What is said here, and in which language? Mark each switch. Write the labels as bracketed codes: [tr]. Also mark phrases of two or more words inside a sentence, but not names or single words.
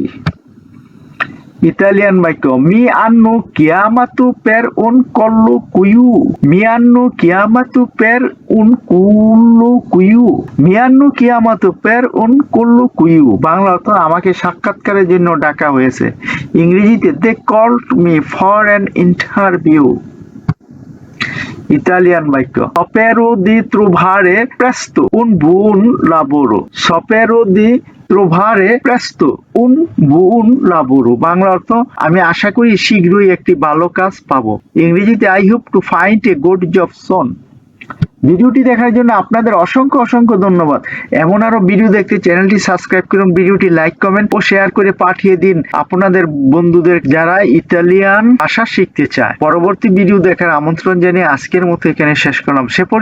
[bn] ইতালিয়ান বাক্য [it] Mi hanno chiamato per un colloquio, mi hanno chiamato per un colloquio, mi hanno chiamato per un colloquio, মি আন্নো কিয়ামাতু পের উন কুল্লো কুইউ, [bn] বাংলা অর্থ আমাকে সাক্ষাৎকারের জন্য ডাকা হয়েছে। [en] ইংরেজিতে They called me for an interview. [bn] ইতালিয়ান বাক্য [it] Spero di trovare presto un buon lavoro, সপেরো দি trovare presto un buon lavoro, [bn] বাংলা অর্থ আমি আশা করি শীঘ্রই একটি ভালো কাজ পাবো। [en] ইংরেজিতে I hope to find a good job soon। [bn] ভিডিওটি দেখার জন্য আপনাদের অসংখ্য অসংখ্য ধন্যবাদ। এমন আরো ভিডিও দেখতে চ্যানেলটি সাবস্ক্রাইব করুন, ভিডিওটি লাইক কমেন্ট ও শেয়ার করে পাঠিয়ে দিন আপনাদের বন্ধুদের যারা ইতালিয়ান ভাষা শিখতে চায়। পরবর্তী ভিডিও দেখার আমন্ত্রণ জানিয়ে আজকের মতো এখানে শেষ করলাম।